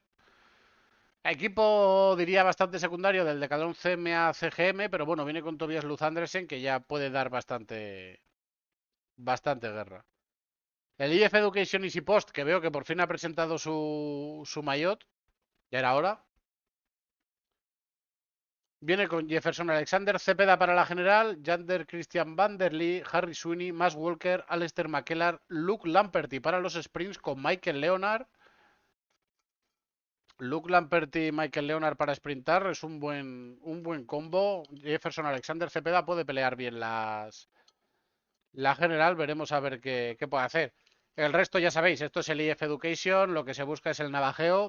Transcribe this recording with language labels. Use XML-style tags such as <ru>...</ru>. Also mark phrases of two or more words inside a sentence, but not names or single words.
<es>Equipo, diría, bastante secundario del Decathlon CMA CGM, pero bueno, viene con Tobias Luz Andersen, que ya puede dar bastante guerra. El IF Education Easy Post, que veo que por fin ha presentado su maillot. Ya era hora. Viene con Jefferson Alexander, Cepeda para la general, Jander Christian Vanderlee, Harry Sweeney, Max Walker, Alistair McKellar, Luke Lamperty para los sprints con Michael Leonard. Luke Lamperty y Michael Leonard para sprintar es un buen combo. Jefferson Alexander Cepeda puede pelear bien la general. Veremos a ver qué puede hacer. El resto ya sabéis, esto es el IF Education, lo que se busca es el navajeo.</es>